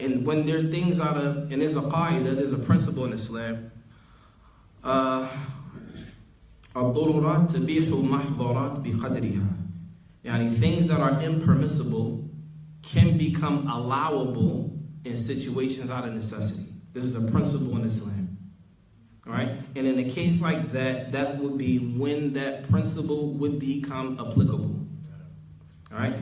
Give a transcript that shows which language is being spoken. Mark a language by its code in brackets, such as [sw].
[en] And when there are things and there's a qaida, there's a principle in Islam. [ar] الضرورات تبيح محظورات بقدرها. [en] Yani things that are impermissible can become allowable in situations out of necessity. This is a principle in Islam. All right? And in a case like that, that would be when that principle would become applicable. All right?